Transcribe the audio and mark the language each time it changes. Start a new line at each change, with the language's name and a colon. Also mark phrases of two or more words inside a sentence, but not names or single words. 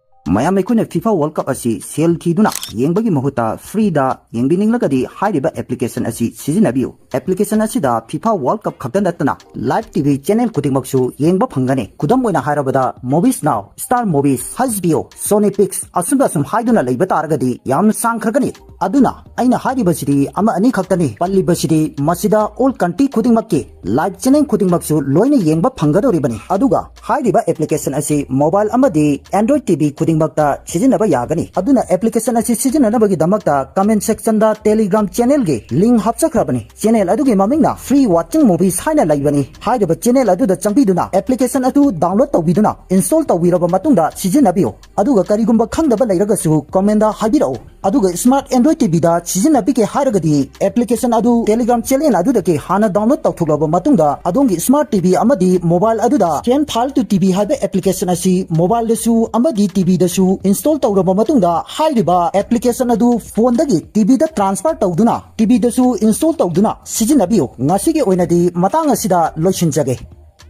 Manipuri: mayam ekhune FIFA World Cup asi sel thiduna yengbagi mahuta free da yengbining lagadi hairiba application asi sizinabiu application asi da FIFA World Cup khakdan datna
English: live TV channel
Manipuri: kudingmaksu yengba phangane kudam oina hairabada Movies Now Star Movies HBO Sony Pix asumba sum haiduna leiba taragadi yam sangkhragani aduna aina hairiba sidi ama ani khaktani palli basidi masida
English: all country
Manipuri: kudingmakki
English: live channel
Manipuri: kudingmaksu loina yengba phangadoribani aduga hairiba application asi mobile amadi Android TV kudingmakta sizinaba yagani aduna application asi sizinanabagi damakta
English: comment section
Manipuri: da
English: Telegram channel
Manipuri: ge link hapchakrabani channel adugi mamingna
English: free watching movies
Manipuri: haina laibani hairiba channel adu da changpiduna application adu download tawbiduna install tawbiraba matungda sizinabiyo aduga karigumba khangdaba leiragasu comment da habirao aduga
English: smart Android TV
Manipuri: da sizinabike hairagadi application adu
English: Telegram channel
Manipuri: adu da ke hana download tawthulaba matungda adongi
English: smart TV
Manipuri: amadi mobile adu da Ken Thal to TV haiba application asi mobile dasu amadi TV dasu install tawraba matungda hairiba application adu phone dagi TV da transfer tawduna TV dasu install tawduna sizinabiyo ngasige oinadi matang asida loishinjage